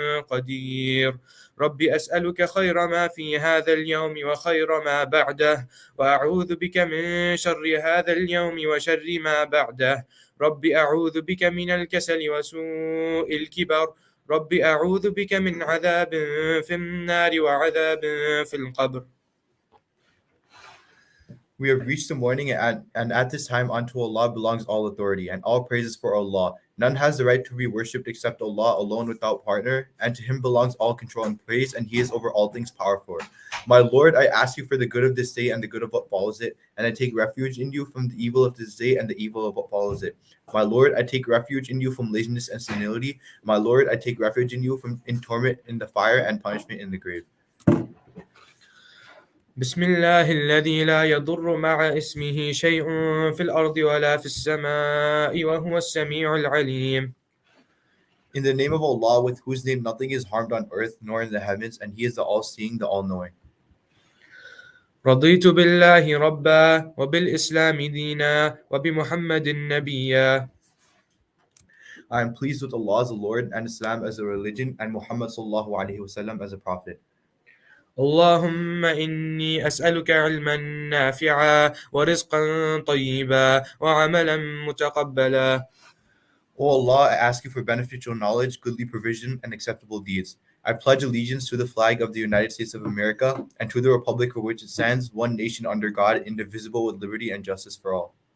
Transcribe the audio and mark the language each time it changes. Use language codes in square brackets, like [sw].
[ar] قدير رب أسألك خير ما في هذا اليوم وخير ما بعده وأعوذ بك من شر هذا اليوم وشر ما بعده رب أعوذ بك من الكسل وسوء الكبر رب أعوذ بك من عذاب في النار وعذاب في القبر. [en] We have reached the morning, and at this time unto Allah belongs all authority, and all praises for Allah. None has the right to be worshipped except Allah alone without partner, and to Him belongs all control and praise, and He is over all things powerful. My Lord, I ask you for the good of this day and the good of what follows it, and I take refuge in you from the evil of this day and the evil of what follows it. My Lord, I take refuge in you from laziness and senility. My Lord, I take refuge in you from in torment in the fire and punishment in the grave. [ar] بسم الله الذي لا يضر مع اسمه شيء في الأرض ولا في السماء وهو السميع العليم. [en] In the name of Allah, with whose name nothing is harmed on earth nor in the heavens, and He is the all-seeing, the all-knowing. [ar] رضيت بالله ربا وبالإسلام دينا وبمحمد نبيا. [en] I am pleased with Allah as a Lord and Islam as a religion and Muhammad sallallahu alaihi wasallam as a prophet. [ar] اللهم إني أسألك علما نافعا ورزقا طيبا وعملا متقبلا. [en] O Allah, I ask you for beneficial knowledge, goodly provision, and acceptable deeds. I pledge allegiance to the flag of the United States of America and to the republic for which it stands, one nation under God, indivisible with liberty and justice for all.